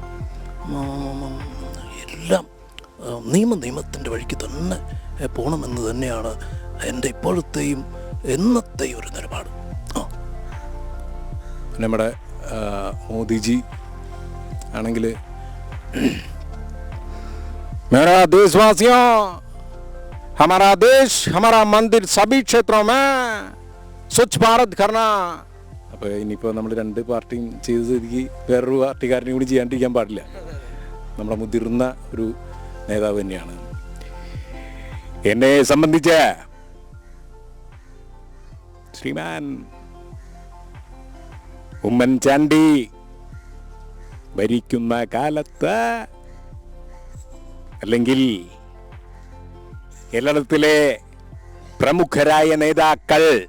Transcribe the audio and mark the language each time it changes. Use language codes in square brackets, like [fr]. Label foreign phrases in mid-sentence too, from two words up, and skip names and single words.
[ml] എല്ലാം നിയമത്തിൻ്റെ വഴിക്ക് തന്നെ പോകണമെന്ന് തന്നെയാണ് എൻ്റെ ഇപ്പോഴത്തെയും എന്നത്തെയും ഒരു നിലപാട്. നമ്മുടെ മോദിജി ആണെങ്കിൽ [hi] मेरा देशवासियों, हमारा देश, हमारा मंदिर सभी क्षेत्रों में स्वच्छ भारत करना. [ml] അപ്പോൾ ഇനിയിപ്പോൾ നമ്മൾ 2 പാർട്ടിയും ചെയ്ത സ്ഥിതിക്ക് വേറൊരു പാർട്ടിക്കാരനെയും കൂടി ചെയ്യാണ്ടിരിക്കാൻ പാടില്ല. നമ്മുടെ മുതിർന്ന ഒരു നേതാവ് തന്നെയാണ്. എന്നെ സംബന്ധിച്ച് ശ്രീമാൻ ഉമ്മൻചാണ്ടി ഭരിക്കുന്ന കാലത്ത്, അല്ലെങ്കിൽ കേരളത്തിലെ പ്രമുഖരായ നേതാക്കൾ